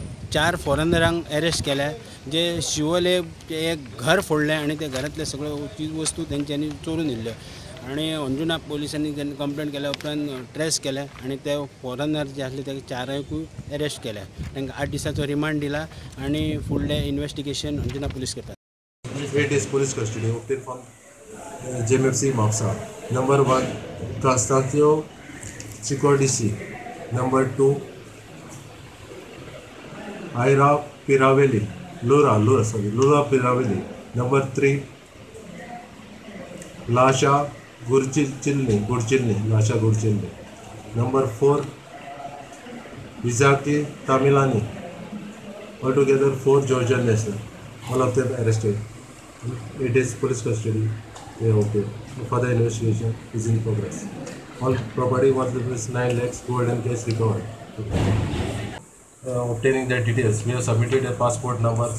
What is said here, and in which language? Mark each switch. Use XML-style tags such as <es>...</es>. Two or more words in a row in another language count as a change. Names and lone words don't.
<kok>4 फॉरेनरांक अरेस्ट केल्या जे शिवोले एक घर फोडलें आणि ते घरातले सगळ्यो चीज वस्तू तेंच्यांनी चोरून व्हेल्ल्यो आणि अंजुना पोलिसांनी कंप्लेंट केल्या उपरांत ट्रेस केले आणि ते फॉरेनर जे आसले ते 4य अरेस्ट केल्या तांकां 8 दिसांचो रिमांड दिला आणि फुडलें इन्वेस्टिगेशन अंजुना पुलीस करतात.</kok> <en>8 days police custody obtained from JMFC Mapsa. Number 1, Constantio Cicordici. Number 2, Ira Piravelli. Lura Piravelli. Number 3, Lasha Gurchilni. Number 4, Vizaki Tamilani. Altogether 4 Georgian nationals. All of them arrested. It is police custody. Okay. Further investigation is in progress. All property worth rupees 9 lakhs, gold and cash recovered. Obtaining the details, we have submitted their passport numbers.</en>